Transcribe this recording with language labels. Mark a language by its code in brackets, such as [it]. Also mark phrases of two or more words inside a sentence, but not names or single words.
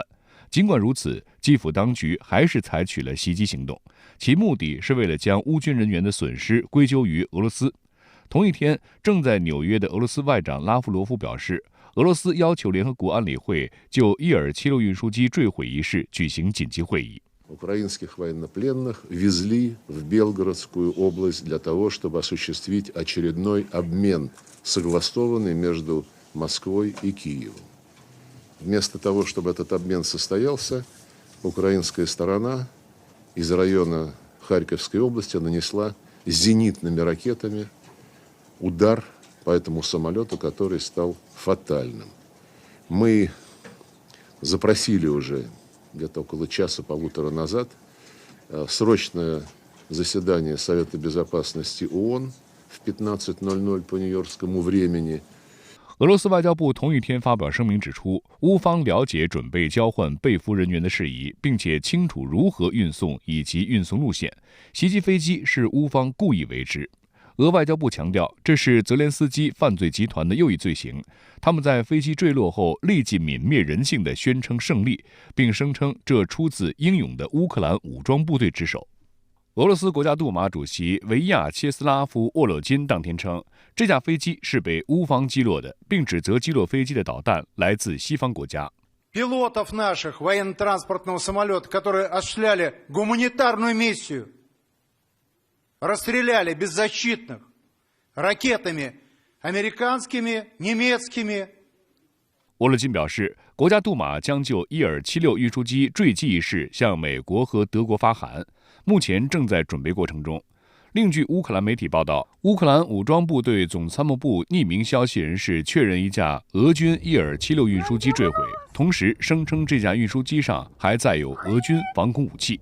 [zh] 尽管如此，基辅当局还是采取了袭击行动，其目的是为了将乌军人员的损失归咎于俄罗斯。同一天，正在纽约的俄罗斯外长拉夫罗夫表示，俄罗斯要求联合国安理会就伊尔76运输机坠毁一事举行紧急会议。 [ru] Украинских военнопленных везли в Белгородскую область для того, чтобы осуществить очередной обмен, согласованный между Москвой и Киевом. Вместо того, чтобы этот обмен состоялся, украинская сторона из района Харьковской области нанесла зенитными ракетами удар по этому самолету, который стал фатальным. Мы запросили уже где-то около часа-полутора назад срочное заседание Совета Безопасности ООН в 15:00 по нью-йоркскому времени。 [zh] 俄罗斯外交部同一天发表声明指出，乌方了解准备交换被俘人员的事宜，并且清楚如何运送以及运送路线。袭击飞机是乌方故意为之。俄外交部强调，这是泽连斯基犯罪集团的又一罪行。他们在飞机坠落后立即泯灭人性地宣称胜利，并声称这出自英勇的乌克兰武装部队之手。俄罗斯国家杜马主席维亚切斯拉夫·沃洛金当天称，这架飞机是被乌方击落的，并指责击落飞机的导弹来自西方国家。 [ru] Пилотов наших военно-транспортного самолета, которые осуществляли гуманитарную миссию, расстреляли беззащитных ракетами американскими, немецкими。 [zh] 沃洛金表示，国家杜马将就伊尔76运输机坠机一事向美国和德国发函，目前正在准备过程中。另据乌克兰媒体报道，乌克兰武装部队总参谋部匿名消息人士确认一架俄军伊尔76运输机坠毁，同时声称这架运输机上还载有俄军防空武器。